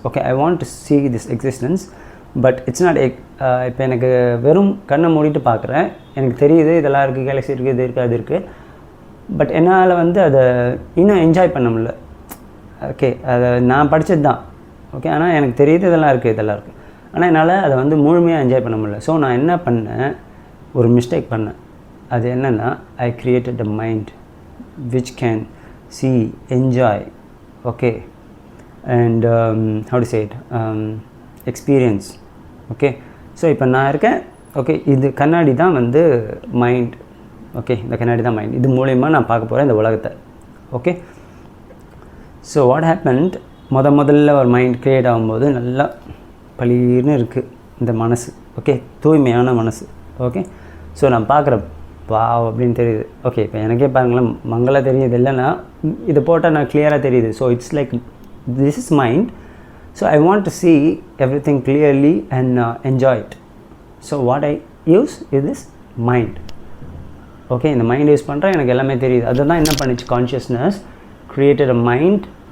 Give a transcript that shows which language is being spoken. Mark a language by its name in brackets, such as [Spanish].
[Tamil] Okay, [English] I want to see this existence, but it's not [Tamil] இப்போ எனக்கு வெறும் கண்ணை மூடிட்டு பார்க்குறேன், எனக்கு தெரியுது இதெல்லாம் இருக்குது, கேலக்ஸி இருக்குது, இது இருக்குது, அது இருக்குது. பட் என்னால் வந்து அதை இன்னும் என்ஜாய் பண்ண முடியல. ஓகே, அதை நான் படித்தது தான். ஓகே, ஆனால் எனக்கு தெரியுது இதெல்லாம் இருக்குது, இதெல்லாம் இருக்குது, ஆனால் என்னால் அதை வந்து முழுமையாக என்ஜாய் பண்ண முடியல. ஸோ நான் என்ன பண்ணேன், ஒரு மிஸ்டேக் பண்ணேன். அது என்னென்னா, [English] I created a mind which can see, enjoy, okay, and how to say it, experience. [Tamil] Okay, so இப்போ நான் இருக்கேன். ஓகே, இது கண்ணாடி தான் வந்து மைண்ட். ஓகே, இந்த கண்ணாடி தான் மைண்ட். இது மூலயமா நான் பார்க்க போகிறேன் இந்த உலகத்தை. ஓகே, [English] so what happened, [Tamil] முதல்ல ஒரு மைண்ட் க்ரியேட் ஆகும்போது நல்லா பளீர்னு இருக்குது இந்த மனசு. ஓகே, தூய்மையான மனசு. ஓகே, ஸோ நான் பார்க்குறேன் வாவ் அப்படின்னு தெரியுது. ஓகே, இப்போ எனக்கே பாருங்களேன் மங்களாக தெரியுது, இல்லைன்னா இதை போட்டால் நான் கிளியராக தெரியுது. [English] So it's like this is mind. So I want to see everything clearly and enjoy it. So what I use is mind. [Tamil] Okay, இந்த மைண்ட் யூஸ் பண்ணுறேன், எனக்கு எல்லாமே தெரியுது. அதை தான் என்ன பண்ணிச்சு கான்ஷியஸ்னஸ், [English] Created a mind.